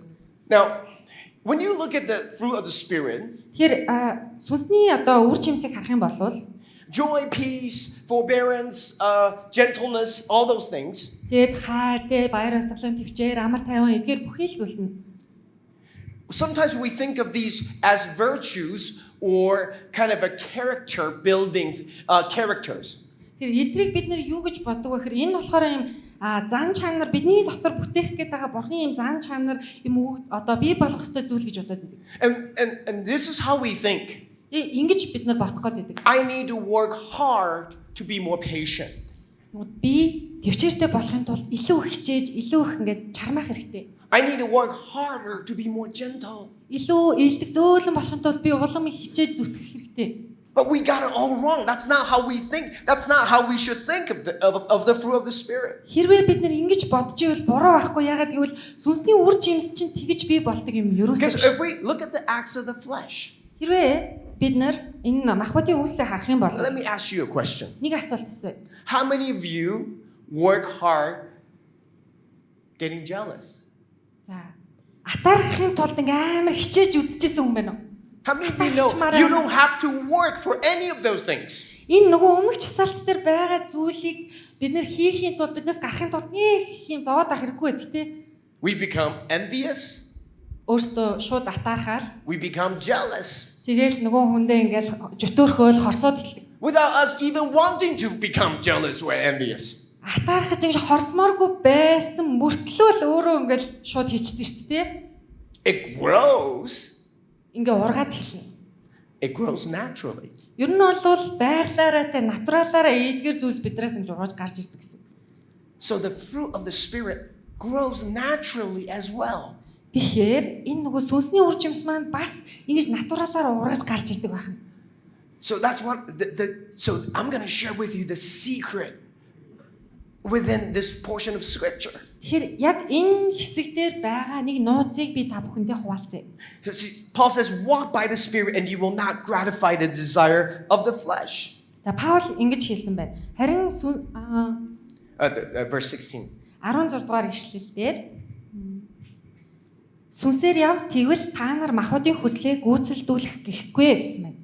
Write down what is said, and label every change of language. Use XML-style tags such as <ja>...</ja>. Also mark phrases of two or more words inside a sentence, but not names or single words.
<en>Now, when you look at the fruit of the Spirit,</en> <mn>Тэгэхээр сүнсний одоо үр жимсийг харах юм бол</mn> <en>joy, peace, forbearance, gentleness, all those things,</en> <mn>тэгээд хайр, баяр баясгалан, төвчээр, амар тайван эдгээр бүхий л зүйлс нь.</mn> <en>sometimes we think of these as virtues or kind of a character building characters.</en> <mn>Тэр эдрийг бид нар юу гэж боддог вэ гэхээр энэ болохоор юм зан чанар бидний дотор бүтээх гээд байгаа бурхны юм зан чанар юм одоо бий болох ёстой зүйл гэж бодоод байдаг.</mn> <en>And this is how we think.</en> <mn>Ингэж бид нар бодох гээд байдаг.</mn> <en>I need to work hard to be more patient.</en> <mn>Би төвчээртэй болохын тулд илүү их хичээж, илүү их ингээд чармаах хэрэгтэй.</mn> <en>I need to work harder to be more gentle.</en> <mn>Илүү илдэг зөөлөн болохын тулд би улам их хичээж зүтгэх хэрэгтэй.</mn> <en>But we got it all wrong. That's not how we think. That's not how we should think of the fruit of the Spirit.</en> <mn>Хэрвээ бид нар ингэж бодож ивэл буруу байхгүй яагаад гэвэл сүнсний үр жимс чинь тэгж бий болдог юм ерөөсөө.</mn> <en>Because if we look at the acts of the flesh,</en> <mn>Хэрвээ бид нар энэ махбодын үйлсээ харах юм бол</mn> <en>let me ask you a question.</en> <mn>нэг асуулт асууя.</mn> <en>How many of you work hard getting jealous?</en> <mn>За атаархын тулд ингээм амар хичээж үзчихсэн хүн байна уу?</mn> <en>How many of you know you don't have to work for any of those things?</en> <mn>Энэ нөгөө өмнөх часаалт дээр байгаа зүйлийг бид нэр хийхийн тулд биднээс гарахын тулд нэг юм зовоод ах хэрэггүй байдаг тий.</mn> <en>We become envious.</en> <mn>Өөртөө шууд атаархаал.</mn> <en>We become jealous</en> <mn>Тэгэл нөгөө хүндээ ингээл жөтөөрхөөл хорсоод эхэлдэг.</mn> <en>without us even wanting to become jealous or envious.</en> <mn>Атаархаж ингэж хорсмооргүй байсан мөртлөө л өөрөө ингээл шууд хийчихдээ шүү дээ.</mn> <en>It grows.</en> <mn>Ингээ ургаад эхэлнэ.</mn> <en>It grows naturally.</en> <mn>Ер нь бол байглаараа тэ натуралаараа эдгэр зүйлс биднээс ингэж ургаж гарч ирдэг гэсэн.</mn> <en>So the fruit of the Spirit grows naturally as well.</en> <mn>Тэгэхээр энэ нөгөө сүнсний үр жимс маань бас ингэж натуралаар ургаж гарч ирдэг байна.</mn> <en>So that's what so I'm going to share with you the secret within this portion of scripture.</en> <mn>Тэгэхээр яг энэ хэсэгдэр байгаа нэг нууцыг би та бүхэндээ хуваалцъя.</mn> <en>So see, Paul says, walk by the Spirit and you will not gratify the desire of the flesh.</en> <mn>За Паул ингэж хэлсэн байна. Харин</mn> <en>Verse 16.</en> <mn>16 дугаар ишлэл дээр сүнсээр яв тэгвэл та нар махбодын хүслээ гүйцэлдүүлэх гэхгүй гэсэн байна.</mn>